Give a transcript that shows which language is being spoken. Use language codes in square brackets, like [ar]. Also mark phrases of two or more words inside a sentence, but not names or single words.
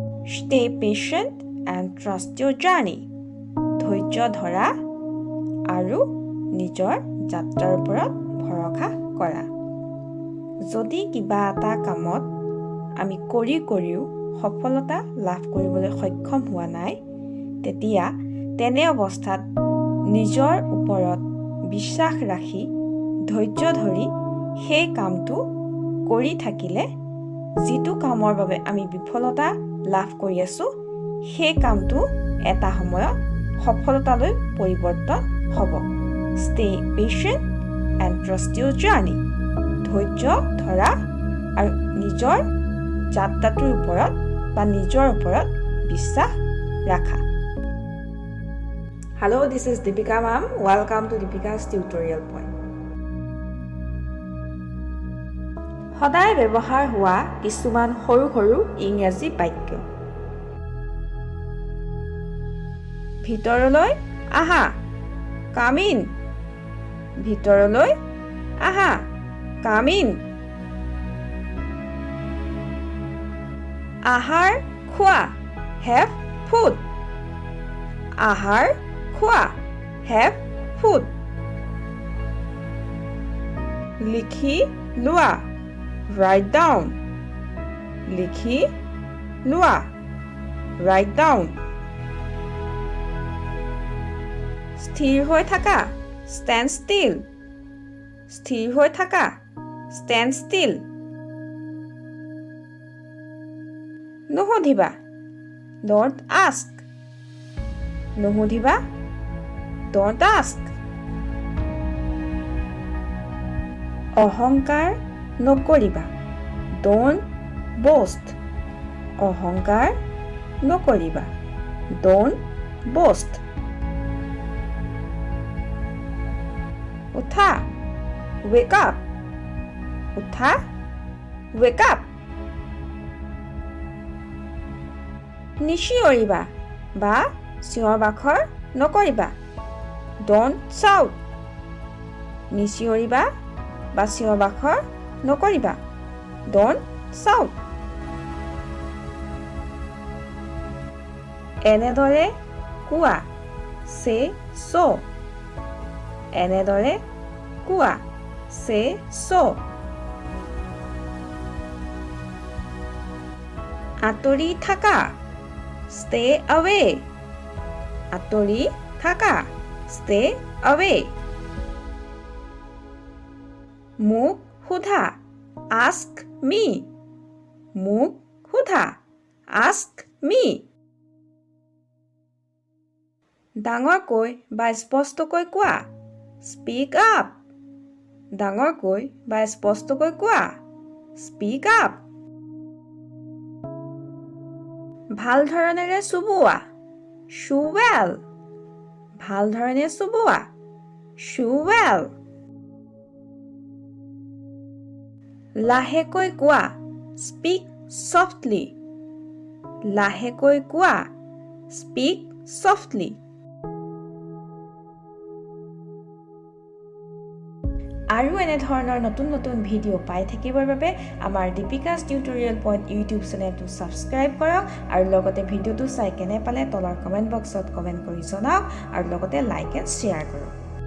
[en] Stay patient and trust your journey. [as] ধৈৰ্য ধৰা আৰু নিজৰ যাত্ৰাৰ ওপৰত ভৰসা কৰা। যদি কিবা এটা কামত আমি কৰিও সফলতা লাভ কৰিবলৈ সক্ষম হোৱা নাই, তেতিয়া তেনে অৱস্থাত নিজৰ ওপৰত বিশ্বাস ৰাখি ধৈৰ্য ধৰি সেই কামটো কৰি থাকিলে যিটো কামৰ বাবে আমি বিফলতা লাভ কৰি আছো সেই কামটো এটা সময়ত সফলতালৈ পৰিৱৰ্তন হ'ব। [en] Stay patient and trust your journey. [as] ধৈৰ্য ধৰা আৰু নিজৰ যাত্ৰাটোৰ ওপৰত বা নিজৰ ওপৰত বিশ্বাস ৰাখা। [en] Hello, this is Deepika ma'am. Welcome to Deepika's tutorial point. [as] সদায় ব্যৱহাৰ হোৱা কিছুমান সৰু সৰু ইংৰাজী বাক্য। ভিতৰলৈ আহা, [en] come in. [as] ভিতৰলৈ আহা, [en] come in. [as] আহাৰ খোৱা, [en] have food. [as] আহাৰ খোৱা, [en] have food. [as] লিখি লোৱা, [en] write down. [as] লিখি লোৱা, [en] write down. [as] স্থিৰ হৈ থাকা, [en] stand still. [as] স্থিৰ হৈ থাকা, [en] stand still. [as] নুসুধিবা, [en] don't ask. [as] নুসুধিবা, [en] don't ask. [as] অহংকাৰ নকৰিবা, [en] don't boast. [as] অহংকাৰ নকৰিবা, [en] don't boast. [as] উঠা, [en] wake up. [as] উঠা, [en] wake up. [as] নিচিঞৰিবা বা চিঞৰ বাখৰ নকৰিবা, [en] don't shout. [as] নিচিঞৰিবা বা চিঞৰ বাখৰ নকৰিবা, [en] don't shout. [as] এনেদৰে কোৱা, [en] say so. [as] এনেদৰে কোৱা, [en] say so. [as] আঁতৰি থাকা, [en] stay away. [as] আঁতৰি থাকা, [en] stay away. [as] মোক সোধা, [en] ask me. [as] মোক সোধা, [en] ask me. [as] ডাঙৰকৈ বা স্পষ্টকৈ কোৱা, [en] speak up. [as] ডাঙৰকৈ বা স্পষ্টকৈ কোৱা, [en] speak up. [as] ভাল ধৰণেৰে চুবোৱা, [en] chew well. [as] ভাল ধৰণেৰে চুবোৱা, [en] chew well. [as] লাহেকৈ কোৱা, [en] speak softly. [as] লাহেকৈ কোৱা, [en] speak softly. [as] আৰু এনে ধৰণৰ নতুন নতুন ভিডিঅ' পাই থাকিবৰ বাবে আমাৰ দীপিকাছ টিউটৰিয়েল পইণ্ট ইউটিউব চেনেলটো ছাবস্ক্ৰাইব কৰক আৰু লগতে ভিডিঅ'টো চাই কেনে পালে তলৰ কমেণ্ট বক্সত কমেণ্ট কৰি জনাওক আৰু লগতে [en] like and share [as] কৰক।